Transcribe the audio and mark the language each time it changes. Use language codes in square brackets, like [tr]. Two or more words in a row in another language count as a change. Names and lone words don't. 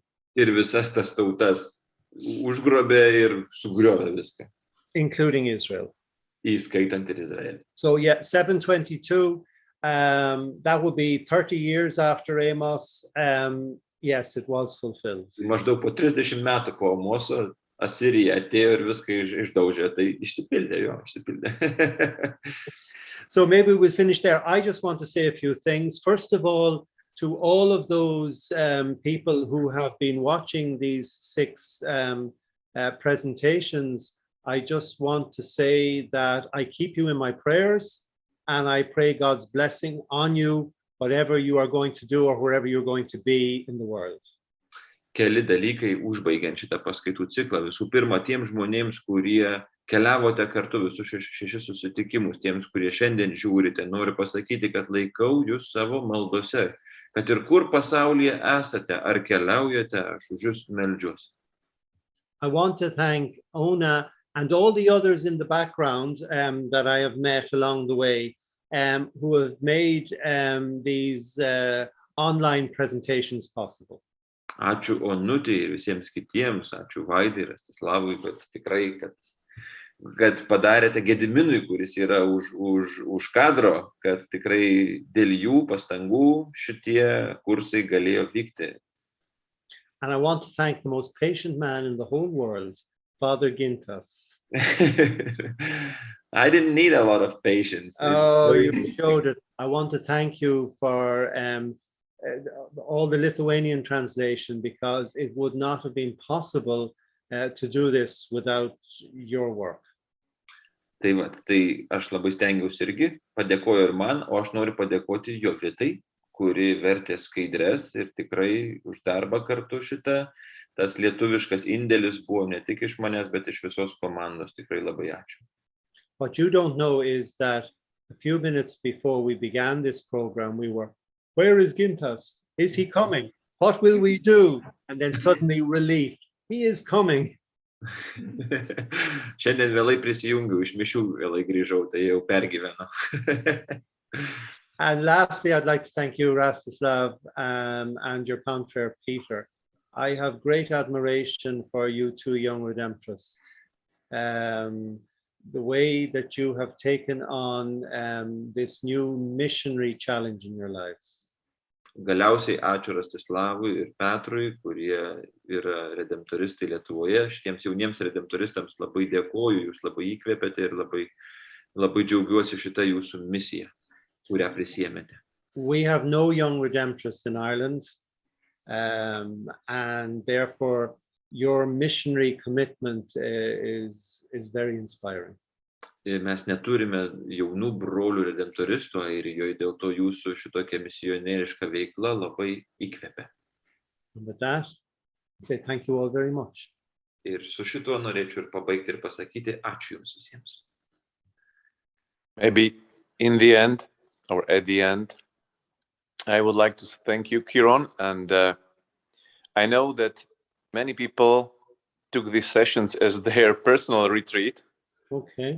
[lt] Ir visas tas tautas užgrobė ir sugriovė viską. [en] Including Israel. [lt] Įskaitant ir Izraelį. [en] So yeah, 722, that would be 30 years after Amos. Yes, it was fulfilled. [lt] Maždaug po 30 metų po Amoso Asirija atėjo ir viską išdaužė, tai išsipildė jo, išsipildė. [en] So maybe we'll finish there. I just want to say a few things. First of all, to all of those people who have been watching these 6 presentations, I just want to say that I keep you in my prayers and I pray God's blessing on you, whatever you are going to do or wherever you're going to be in the world. [lt] keli dalykai užbaigiant šitą paskaitų ciklą. Visų pirma, tiems žmonėms, kurie keliavote kartu visus 6 susitikimus, tiems, kurie šiandien žiūrite, noriu pasakyti, kad laikau jūs savo maldose, kad ir kur pasaulyje esate, ar keliaujate, aš už jūs meldžiuosi. [en] I want to thank Ona and all the others in the background that I have met along the way who have made these online presentations possible. [lt] Ačiū Onutei ir visiems kitiems, ačiū Vaidai ir Rastislavui, bet tikrai, kad padarėte Gediminui, kuris yra už kadro, kad tikrai dėl jų pastangų šitie kursai galėjo vykti. [en] And I want to thank the most patient man in the whole world, Father Gintas. I didn't need a lot of patience. Oh, you showed it. I want to thank you for all the Lithuanian translation, because it would not have been possible to do this without your work. [lt] Tai aš labai stengiausi irgi, padėkoju ir man, o aš noriu padėkoti Jovitai, kuri vertė skaidres ir tikrai už darbą kartu šitą. Tas lietuviškas indėlis buvo ne tik iš manęs, bet iš visos komandos. Tikrai labai ačiū. [en] What you don't know is that a few minutes before we began this program, we were, where is Gintas? Is he coming? What will we do? And then suddenly relief, he is coming. [lt] Šiandien vėlai prisijungiau, iš mišių vėlai grįžau, tai jau pergyvenu. [en] And lastly, I'd like to thank you, Rastislav, and your confrere, Peter. I have great admiration for you two young redemptorists. The way that you have taken on this new missionary challenge in your lives. [lt] Galiausiai ačiū Rastislavui ir Petrui, kurie yra redemptoristai Lietuvoje. Šitiems jauniems redemptoristams labai dėkoju, jūs labai įkvėpėte ir labai džiaugiuosi šitą jūsų misiją, kurią prisiėmėte. [en] We have no young redemptorists in Ireland, and therefore your missionary commitment is very inspiring. [lt] Mes neturime jaunų brolių redemptoristų Airijoje, dėl to jūsų šitokia misionieriška veikla labai įkvepia. [en] And with that, I say thank you all very much. [lt] Ir su šituo norėčiau ir pabaigti ir pasakyti ačiū jums visiems. [en] Maybe in the end, or at the end, I would like to thank you, Ciarán, and I know that many people took these sessions as their personal retreat. Okay.